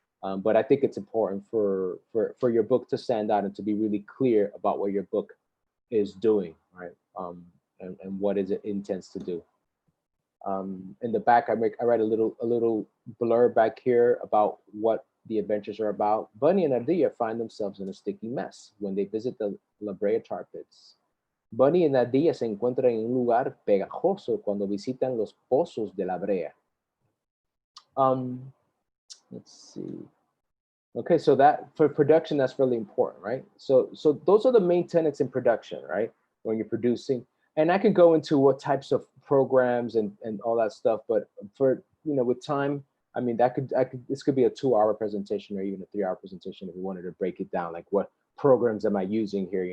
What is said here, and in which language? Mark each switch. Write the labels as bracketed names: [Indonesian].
[English] But I think it's important for your book to stand out and to be really clear about what your book is doing, right? And what is it intends to do. In the back, I write a little blurb back here about what the adventures are about. Bunny and Ardilla find themselves in a sticky mess when they visit the La Brea tar pits. [Spanish] Bunny and Ardilla se encuentran en un lugar pegajoso cuando visitan los pozos de La Brea. [English] Let's see. Okay, so that for production, that's really important, right? So those are the main tenets in production, right? When you're producing, and I could go into what types of programs and all that stuff, but for with time, I mean this could be a 2-hour presentation or even a 3-hour presentation if we wanted to break it down, like what programs am I using here?